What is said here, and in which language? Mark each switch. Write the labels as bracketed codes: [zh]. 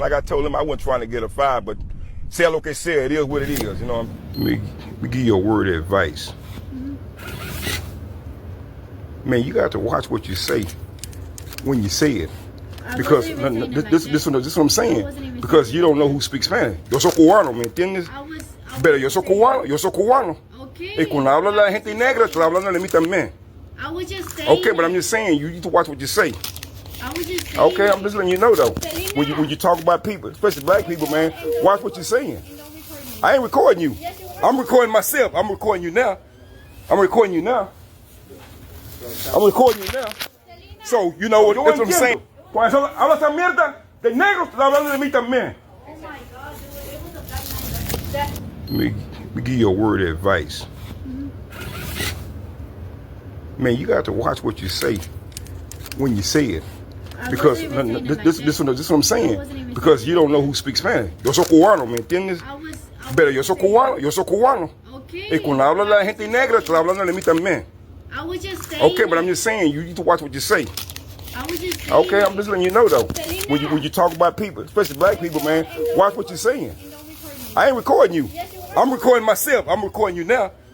[en] Like I told them, I wasn't trying to get her fired, but say [es] lo que sea, [en] it is what it is, Let me give you a word of advice. Man, you got to watch what you say when you say it. Because this is what I'm saying. Because you don't know who speaks Spanish. [es] Yo soy cubano, ¿me entiendes? Pero yo soy cubano. [en] Okay. [es] Y cuando habla la gente negra, estoy hablando de mí también. [en] I was just saying. Okay, but I'm just saying, you need to watch what you say. I was just saying. Okay, I'm just letting you know though. When you talk about people, especially black people, man, watch what you're saying. I ain't recording you. I'm recording myself. I'm recording you now. So, you know what I'm saying. [es] Cuando habla esa mierda de negros, está hablando de mí también. [en] Oh my God, dude, it was a black man. Let me give you a word of advice. Man, you got to watch what you say when you say it. Because this is what I'm saying. Because you don't know who speaks Spanish. [es] Yo soy cubano, ¿me entiendes? Pero yo soy cubano. [en] Okay. [es] Y cuando habla la gente negra, estoy hablando de mí también. [en] I was just saying. Okay, but I'm just saying, you need to watch what you say. I was just saying. Okay, I'm just letting you know though. When you talk about people, especially black people, man, watch what you're saying. I ain't recording you. I'm recording myself. I'm recording you now.